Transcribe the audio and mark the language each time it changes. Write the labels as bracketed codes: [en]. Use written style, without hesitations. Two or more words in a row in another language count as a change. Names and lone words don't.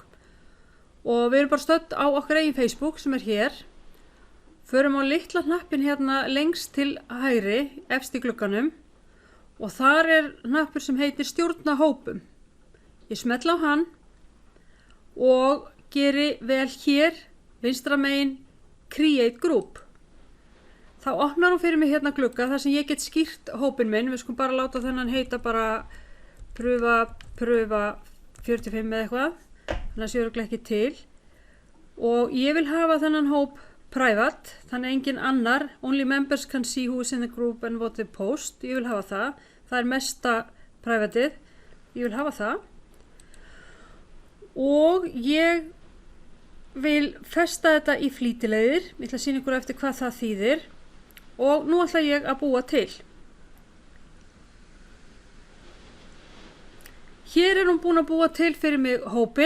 [is] Og við erum bara stödd á okkar eigin Facebook sem hér. Förum á litla hnappinn hérna lengst til hægri, efst í glugganum. Og þar hnappur sem heitir stjórna hópum. Ég smetla á hann og geri vel hér, vinstra megin, [en] create group. [is] Þá opnar hún fyrir mig hérna glugga þar sem ég get skýrt hópinn minn. Við skulum bara láta þennan heita bara pröfa 45 eða eitthvað. Þannig að sé örugglega ekki til. Og ég vil hafa þennan hóp private, þannig engin annar. [en] Only members can see who is in the group and what they post. [is] Ég vil hafa það. Það mesta privateið. Ég vil hafa það. Og ég vil festa þetta í flýtileiðir. Ég ætla að sýna ykkur eftir hvað það þýðir. Og nú ætla ég að búa til. Hér hún búin að búa til fyrir mig hópinn.